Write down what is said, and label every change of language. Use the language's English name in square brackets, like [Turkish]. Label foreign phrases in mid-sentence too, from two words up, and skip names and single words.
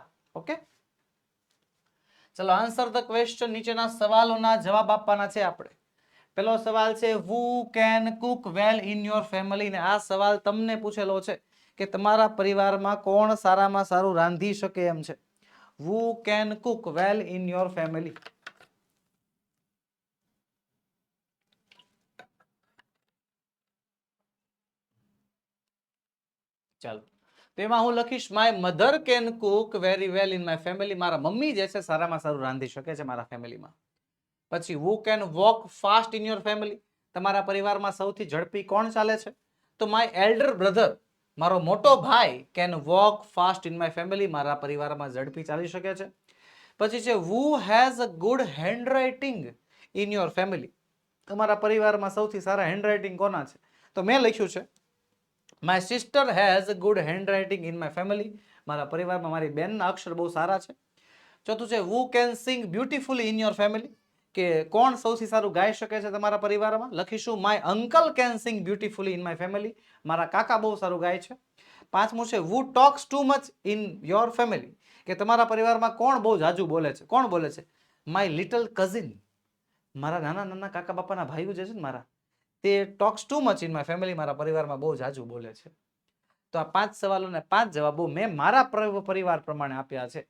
[Gujarati] ઓકે, ચલો [English] answer the question, [Gujarati] નીચેના સવાલોના જવાબ આપવાના છે આપણે. પેલો સવાલ છે [English] who can cook well in your family, [Gujarati] ને આ સવાલ તમને પૂછેલો છે કે તમારા પરિવારમાં કોણ સારામાં સારું રાંધી શકે એમ છે? [English] Who can cook well in your family? [Gujarati] ચાલો, તો એમાં હું લખીશ [English] my mother can cook very well in my family. [Gujarati] મારા મમ્મી જે છે સારામાં સારું રાંધી શકે છે મારા ફેમિલીમાં. [English] પછી who can walk fast in your family? [Gujarati] તમારા પરિવારમાં સૌથી ઝડપી કોણ ચાલે છે? તો [English] my elder brother, [Gujarati] મારો મોટો ભાઈ [English] can walk fast in my family, [Gujarati] મારા પરિવારમાં ઝડપી ચાલી શકે છે. [English] પછી છે who has a good handwriting in your family? [Gujarati] તમારા પરિવારમાં સૌથી સારા હેન્ડરાઇટિંગ કોના છે? તો મેં લખ્યું છે [English] my sister has good handwriting in my family, [Gujarati] મારા પરિવારમાં મારી બેનના અક્ષર બહુ સારા છે. [English] ચોથું છે who can sing beautifully in your family? [Gujarati] કે કોણ સૌથી સારું ગાઈ શકે છે તમારા પરિવારમાં? લખીશું [English] my uncle can sing beautifully in my family, [Gujarati] મારા કાકા બહુ સારું ગાય છે. [English] પાંચમું છે who talks too much in your family? [Gujarati] કે તમારા પરિવારમાં કોણ બહુ જાજુ બોલે છે? કોણ બોલે છે? [English] my little cousin, [Gujarati] મારા નાના નાના કાકા બાપાના ભાઈઓ જે છે ને મારા, તે [English] talks too much in my family, [Gujarati] મારા પરિવારમાં બહુ જાજુ બોલે છે. તો આ 5 સવાલોને 5 જવાબો મેં મારા પરિવાર પ્રમાણે આપ્યા છે.